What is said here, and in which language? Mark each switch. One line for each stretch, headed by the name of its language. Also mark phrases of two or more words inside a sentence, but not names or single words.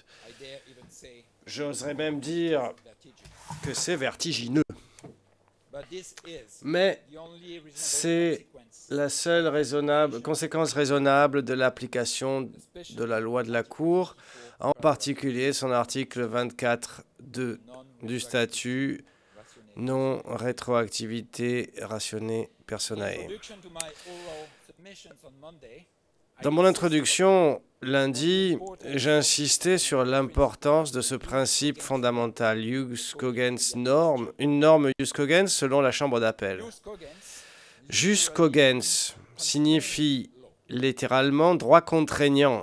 French: J'oserais même dire que c'est vertigineux. Mais c'est la seule conséquence raisonnable de l'application de la loi de la Cour, en particulier son article 24.2 du statut non-rétroactivité
Latin: rationnée personae.
French: Dans mon introduction, lundi, j'ai insisté sur l'importance de ce principe fondamental,
Latin: jus cogens
French: norme, une norme
Latin: jus cogens
French: selon la Chambre d'appel.
Latin: Jus cogens
French: signifie littéralement droit contraignant.